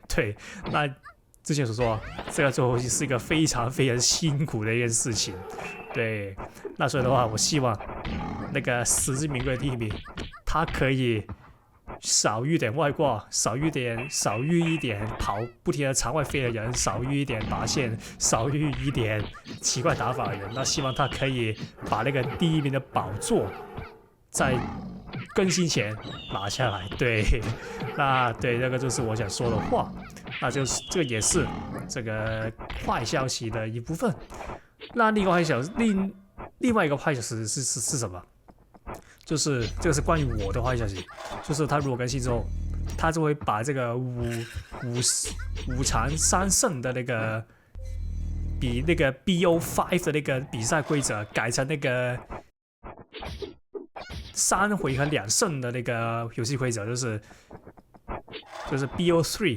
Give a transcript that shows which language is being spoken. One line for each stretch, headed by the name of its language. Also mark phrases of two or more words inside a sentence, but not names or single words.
Chinese: 對，那之前所說啊，這個就是一個非常非常辛苦的一件事情。對，那所以的話，我希望那個實至名歸的第1名，他可以少遇點外掛，少遇一點跑不停的場外飛的人，少遇一點拔線，少遇一點奇怪打法的人。那希望他可以把那個第1名的寶座在更新前拿下來。对，那对，那個就是我想說的話。那就是這個也是這個壞消息的一部分。那另外一個壞消息是什麼？就是這個是關於我的壞消息，就是他如果更新之後，他就會把這個5場3勝的那個比那個 BO5 的那個比賽規則改成那個3回合2勝的那個遊戲規則，就是 BO3。